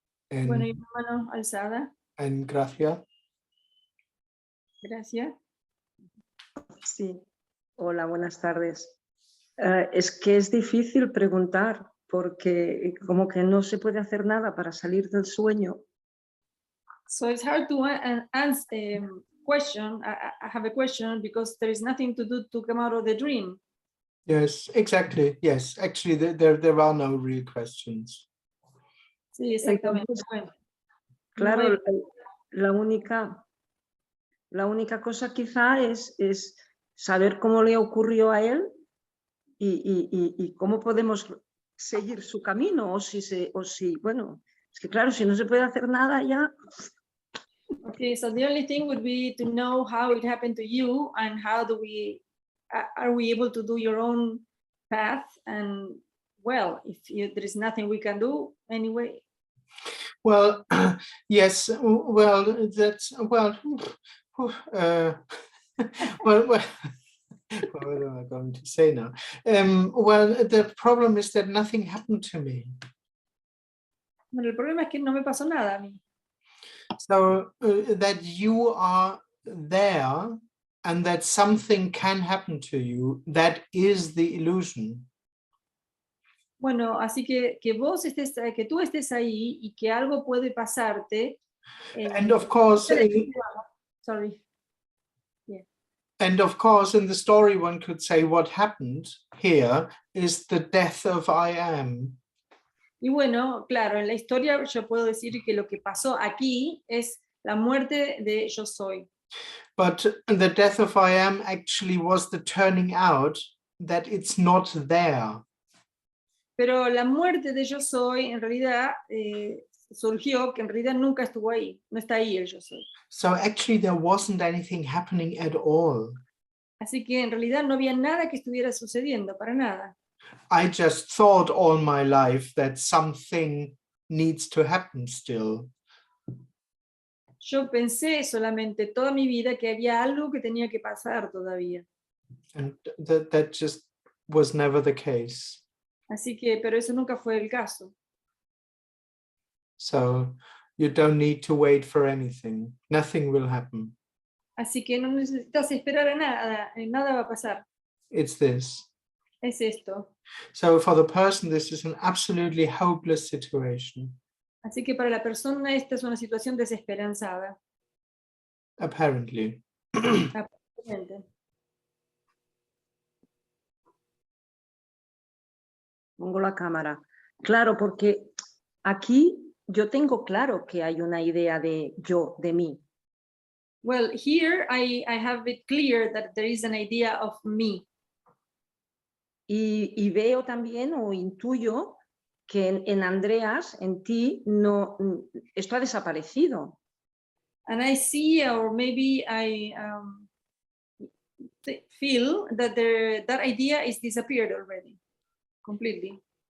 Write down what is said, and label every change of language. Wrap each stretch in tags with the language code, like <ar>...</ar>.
<es>Bueno, y una mano alzada.</es> <en>And Gracia.</en> <es>Gracias. Sí, hola, buenas tardes. Es que es difícil preguntar porque como que no se puede hacer nada para salir del sueño.</es> <en>So it's hard to answer question. I have a question because there is nothing to do to come out of the dream. Yes, exactly. Yes, actually, there are no real questions.</en> <es>Sí, exactamente. Entonces, Bueno, claro, no hay- la única cosa quizá es saber cómo le ocurrió a él y cómo podemos seguir su camino o si, bueno, es que claro, si no se puede hacer nada ya.</es> <en>Okay, so the only thing would be to know how it happened to you and how do we, are we able to do your own path? And well, there is nothing we can do anyway. Well, yes. Well, that's well. Well, what am I going to say now? Well, the problem is that nothing happened to me.</en> <es>Bueno, el problema es que no me pasó nada a mí.</es> <en>So that you are there and that something can happen to you, that is the illusion.</en> <es>Bueno, así que tú estés ahí y que algo puede pasarte.</es> <en>And of course, Sorry. and of course, in the story, one could say what happened here is the death of I am.</en> <es>Y bueno, claro, en la historia yo puedo decir que lo que pasó aquí es la muerte de yo soy.</es> <en>But the death of I am actually was the turning out that it's not there.</en> <es>Pero la muerte de yo soy en realidad surgió que en realidad nunca estuvo ahí, no está ahí el yo soy.</es> <en>So actually there wasn't anything happening at all.</en> <es>Así que en realidad no había nada que estuviera sucediendo, para nada.</es> <en>I just thought all my life that something needs to happen still.</en> <es>Yo pensé solamente toda mi vida que había algo que tenía que pasar todavía.</es> <en>And that just was never the case.</en> <es>Así que, pero eso nunca fue el caso.</es> <en>So you don't need to wait for anything. Nothing will happen.</en> <es>Así que no necesitas esperar a nada, nada va a pasar.</es> <en>It's this.</en> <es>Es esto.</es> <en>So for the person, this is an absolutely hopeless situation.</en> <es>Así que para la persona esta es una situación desesperanzada.</es> <en>Apparently.</en> <es>Aparentemente. Pongo la cámara. Claro, porque aquí yo tengo claro que hay una idea de yo, de mí.</es> <en>Well, here I have it clear that there is an idea of me.</en> <es>Y veo también o intuyo que en Andreas, en ti, no, esto ha desaparecido.</es> <en>And I see, or maybe I feel that that idea is disappeared already, completely.</en>